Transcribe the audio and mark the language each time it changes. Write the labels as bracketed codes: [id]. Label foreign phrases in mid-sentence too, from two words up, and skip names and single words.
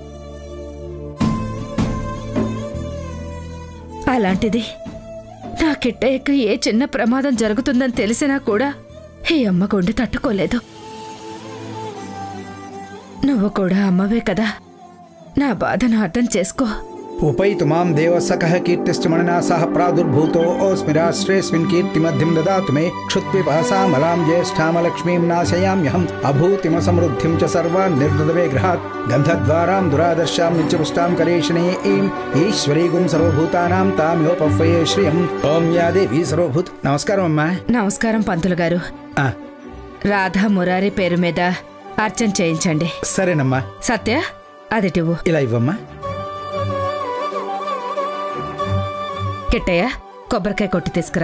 [te] అలాంటిది నా కిట్టయ్యకు ఏ చిన్న ప్రమాదం జరుగుతుందని తెలిసినా కూడా ఈ అమ్మ గుండె తట్టుకోలేదు. నువ్వు కూడా అమ్మవే కదా, నా బాధను అర్థం చేసుకో. [sa] उपैतु मां देवसखः कीर्तिश्च मननासः प्रादुर्भूतोऽस्मि राष्ट्रेऽस्मिन् कीर्तिमध्यं ददातु मे क्षुत्पिपासामलां ज्येष्ठामलक्ष्मीं नाशयाम्यहम् अभूतिमसमृद्धिं च सर्वान् निर्वृतविग्रहात् गन्धद्वारां दुरादर्शां नित्यपुष्टां करेशने ఈశ్వరీగుం సర్వభూతానాం తామ్యోపఫ్వయే శ్రియం ఓం యా దేవి సర్వభూత. [te] నమస్కారం అమ్మా. నమస్కారం పంతులు గారు. రాధా మురారి పేరు మీద అర్చన చేయించండి. సరేనమ్మా. సత్య అదిటివ్వు. ఇలా ఇవ్వమ్మా. కిట్టయ్య కొబ్బరికాయ కొట్టి తీసుకురా.